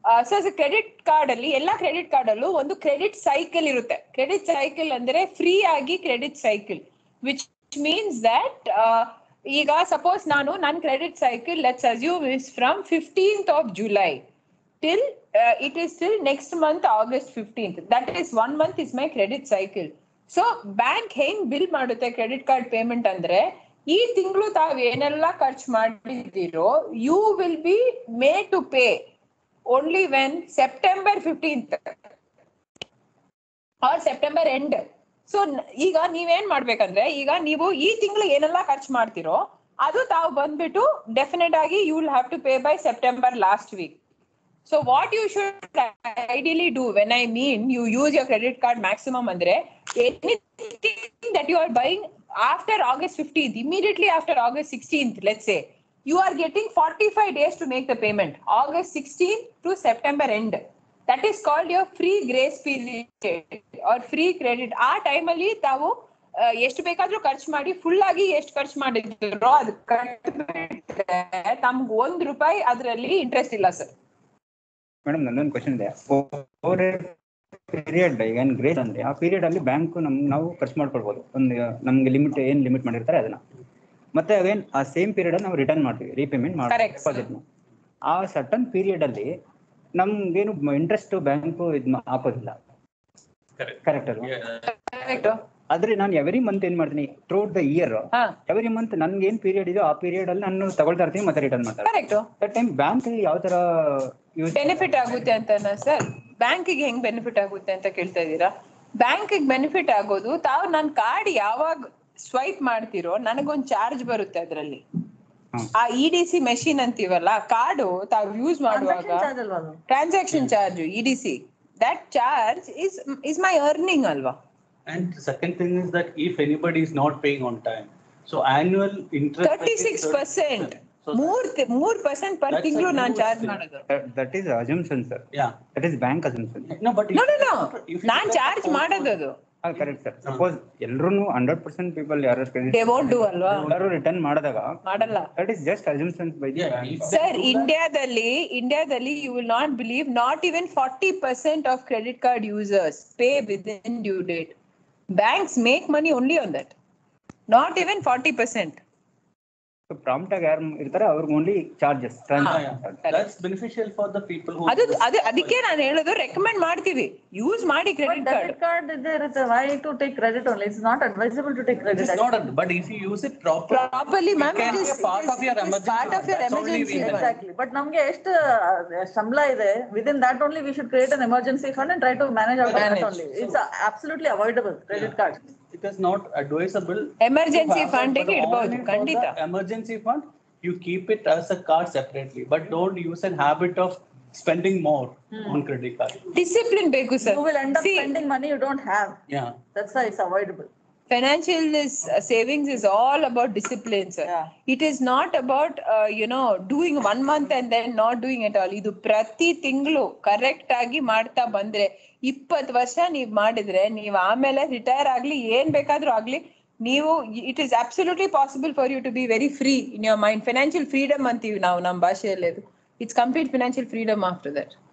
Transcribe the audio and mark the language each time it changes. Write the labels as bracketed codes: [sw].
[kn] Sir, credit card ಅಲ್ಲಿ ಎಲ್ಲಾ credit card ಅಲ್ಲೂ ಒಂದು ಕ್ರೆಡಿಟ್ ಸೈಕಲ್ ಇರುತ್ತೆ. ಕ್ರೆಡಿಟ್ ಸೈಕಲ್ ಅಂದ್ರೆ ಫ್ರೀ ಆಗಿ credit cycle, [en] Which means that ಈಗ suppose ನನ್ನ credit cycle let's assume is from 15th of July till it is till next month August 15th. That is 1 month is my credit cycle. So [kn] bank ಹೆಂಗ್ bill ಮಾಡುತ್ತೆ credit card payment ಅಂದ್ರೆ, ಈ ತಿಂಗಳು ತಾವ್ ಏನೆಲ್ಲ ಖರ್ಚು ಮಾಡಿದಿರೋ [en] You will be made to pay only when September 15th or September end. [kn] So ಈಗ ನೀವೇನ್ ಮಾಡ್ಬೇಕಂದ್ರೆ, ಈಗ ನೀವು ಈ ತಿಂಗಳು ಏನೆಲ್ಲ ಖರ್ಚು ಮಾಡ್ತಿರೋ ಅದು ತಾವು ಬಂದ್ಬಿಟ್ಟು ಡೆಫಿನೆಟ್ ಆಗಿ [en] You will have to pay by September last week. So what you should ideally do when I mean you use your credit card maximum ಅಂದ್ರೆ, anything that you are buying after August 15th, immediately after August 16th, let's say, you are getting 45 days to make the payment, August 16th to September end. That is called your free grace period or free credit. [kn] ಆ ಟೈಮಲ್ಲಿ ತಾವು ಎಷ್ಟು ಬೇಕಾದ್ರೂ ಖರ್ಚು ಮಾಡಿ, full ಆಗಿ ಎಷ್ಟು ಖರ್ಚು ಮಾಡಿದ್ರು ಅದು ಕಟ್ಬಿಟ್ರೆ ತಮ್ಗೆ ₹1 ಅದರಲ್ಲಿ ಇಂಟ್ರೆಸ್ಟ್ ಇಲ್ಲ ಸರ್. ಮೇಡಮ್, ನನ್ನೊಂದು ಕ್ವಶನ್ ಇದೆ. ಓವರ್ ಪೀರಿಯಡ್ ಈಗ ಗ್ರೇಸ್ ಅಂದ್ರೆ ಆ ಪೀರಿಯಡ್ ಅಲ್ಲಿ ಬ್ಯಾಂಕ್ ನಾವು ಖರ್ಚು ಮಾಡ್ಕೊಳ್ಬಹುದು. ಒಂದು ನಮ್ಗೆ ಲಿಮಿಟ್ ಮಾಡಿರ್ತಾರೆ ಅದನ್ನ, ಮತ್ತೆ ಅವೇನ್ ಆ ಸೇಮ್ ಪೀರಿಯಡ್ ನಾವು ರಿಟರ್ನ್ ಮಾಡ್ತೀವಿ, ರೀಪೇಮೆಂಟ್ ಮಾಡ್ತೀವಿ. ಆ ಸರ್ಟನ್ ಪೀರಿಯಡ್ ಅಲ್ಲಿ ನಮ್ಗೇನು ಇಂಟ್ರೆಸ್ಟ್ ಬ್ಯಾಂಕ್ ಹಾಕೋದಿಲ್ಲ, ಕರೆಕ್ಟ್ ಅಲ್ವಾ? ಆದ್ರೆ ನಾನು ಎವ್ರಿ ಮಂತ್ ಏನ್ ಮಾಡ್ತೀನಿ, throughout the year every month ನನ್ಗೆ ಏನ್ ಪೀರಿಯಡ್ ಇದೆಯೋ ಆ ಪೀರಿಯಡ್ ಅಲ್ಲಿ ನಾನು ತಗೊಳ್ತಾ ಇರ್ತೀನಿ ಮತ್ತೆ ರಿಟರ್ನ್ ಮಾಡ್ತಾರೆ. ದಟ್ ಟೈಮ್ ಬ್ಯಾಂಕ್ ಯಾವ ತರ ಬೆನಿಫಿಟ್ ಆಗುತ್ತೆ ಅಂತ ಸರ್? ಬ್ಯಾಂಕಿಗೆ ಹೆಂಗ್ ಬೆನಿಫಿಟ್ ಆಗುತ್ತೆ ಅಂತ ಕೇಳ್ತಾ ಇದೀರಾ? ಬ್ಯಾಂಕಿಗೆ ಬೆನಿಫಿಟ್ ಆಗೋದು, ತಾವು ನನ್ನ ಕಾರ್ಡ್ ಯಾವಾಗ ಸ್ವೈಪ್ ಮಾಡ್ತಿರೋ ನನಗೊಂದು ಚಾರ್ಜ್ ಬರುತ್ತೆ ಅದರಲ್ಲಿ. ಆ EDC ಮೆಷಿನ್ ಅಂತೀವಲ್ಲ, ಕಾರ್ಡು ತಾವು ಯೂಸ್ ಮಾಡುವಾಗ transaction charge EDC, [en] that charge is my earning [kn] ಅಲ್ವಾ? [en] And the second thing is that if anybody is not paying on time, so annual interest [kn] 36%, 3% per ತಿಂಗಳು ನಾನು ಚಾರ್ಜ್ ಮಾಡೋದು. [en] That is assumption sir. Yeah, that is bank assumption. no, but [kn] no, non charge ಮಾಡೋದು ಅದು [en] Correct sir. Suppose ಎಲ್ರು 100% people ಯಾರು they won't do ಅಲ್ವಾ? [kn] ಎಲ್ಲರೂ return ಮಾಡಿದಾಗ ಮಾಡಲ್ಲ. [en] That is just assumptions by the bank. Sir, ಇಂಡಿಯಾದಲ್ಲಿ you will not believe, not even 40% of credit card users pay within due date. Banks make money only on that. Not even 40%. [kn] Prompt ಆಗಿ ಯಾರು ಇರ್ತಾರೆ ಅವ್ರಿಗೆ only charges. [en] That's beneficial for the people who. [kn] ಅದಕ್ಕೆ ನಾನು ಹೇಳೋದು, recommend ಮಾಡ್ತೀವಿ, use ಮಾಡಿ credit card. Debit card ಇರುತ್ತೆ, [en] why to take credit only? It's not advisable to take credit. It's not, but if you use it properly, ma'am, it is part of your emergency. Exactly. But [kn] ನಮಗೆ ಎಷ್ಟು ಸಂಬಳ ಇದೆ, [en] within that only we should create an emergency fund and try to manage out that only. It's absolutely avoidable, credit card. It is not advisable. [kn] Emergency fund ಗೆ ಇಡಬಹುದು ಖಂಡಿತ. [en] Emergency fund, you keep it as a card separately, but don't use a habit of spending more on credit card. [kn] Discipline ಬೇಕು sir. [en] You will end up spending money you don't have. Yeah. That's why it's avoidable. Financial savings is all about discipline, sir. Yeah. It is not about doing 1 month and then not doing at all. [kn] ಇದು ಪ್ರತಿ ತಿಂಗಳು correct ಆಗಿ ಮಾಡ್ತಾ ಬಂದ್ರೆ 20 ವರ್ಷ ನೀವ್ ಮಾಡಿದ್ರೆ, ನೀವ್ ಆಮೇಲೆ ರಿಟೈರ್ ಆಗ್ಲಿ ಏನ್ ಬೇಕಾದ್ರೂ ಆಗ್ಲಿ, ನೀವು [en] It is absolutely possible for you to be very free in your mind. Financial freedom [kn] ಅಂತೀವಿ ನಾವು ನಮ್ಮ ಭಾಷೆಯಲ್ಲಿ. [en] ಅದು it's complete financial freedom after that.